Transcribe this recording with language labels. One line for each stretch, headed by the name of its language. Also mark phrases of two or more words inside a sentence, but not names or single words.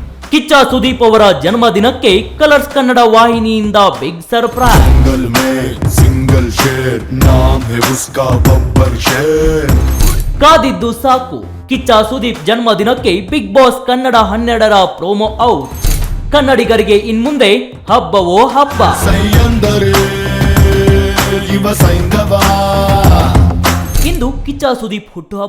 Kannada: ಕಿಚ್ಚ ಸುದೀಪ್ ಅವರ ಜನ್ಮದಿನಕ್ಕೆ ಕಲರ್ಸ್ ಕನ್ನಡ ವಾಹಿನಿಯಿಂದ
English: big surprise.
Hindi: सिंगल में सिंगल शेर नाम है उसका बब्बर शेर.
Kannada: ಕಾದಿದ್ದು ಸಾಕು, ಕಿಚ್ಚ ಸುದೀಪ್ ಜನ್ಮದಿನಕ್ಕೆ ಬಿಗ್ ಬಾಸ್ ಕನ್ನಡ 12ರ
English: promo out.
Kannada: ಕನ್ನಡಿಗರಿಗೆ ಇನ್ಮುಂದೆ ಹಬ್ಬವೋ ಹಬ್ಬ. ಸೈಯಂದರೆ ಇವ ಸೈಂಧವ. ಇಂದು ಕಿಚ್ಚ ಸುದೀಪ್ ಹುಟ್ಟುಹಬ್ಬ.